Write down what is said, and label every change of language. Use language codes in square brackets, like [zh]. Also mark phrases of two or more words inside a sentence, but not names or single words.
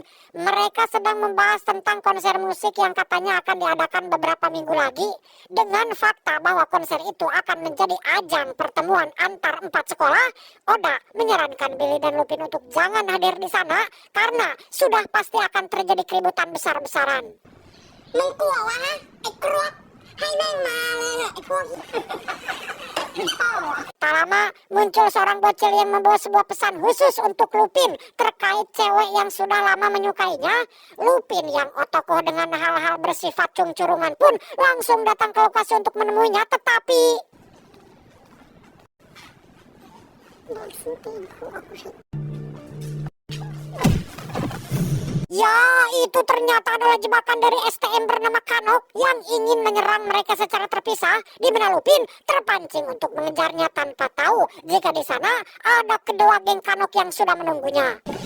[id] Mereka sedang membahas tentang konser musik yang katanya akan diadakan beberapa minggu lagi. Dengan fakta bahwa konser itu akan menjadi ajang pertemuan antar 4 sekolah, Oda menyarankan Billy dan Lupin untuk jangan hadir di sana karena sudah pasti akan terjadi keributan besar-besaran. [th] มึงกลัววะนะไอ้กรวกให้แม่งมาเลยไอ้พวก [id] Tak lama muncul seorang bocil yang membawa sebuah pesan khusus untuk Lupin terkait cewek yang sudah lama menyukainya. Lupin yang otokoh dengan hal-hal bersifat cung-curungan pun langsung datang ke lokasi untuk menemuinya, tetapi ya, itu ternyata adalah jebakan dari STM bernama Kanok yang ingin menyerang mereka secara terpisah, di mana Lupin terpancing untuk mengejarnya tanpa tahu jika di sana ada kedua geng Kanok yang sudah menunggunya.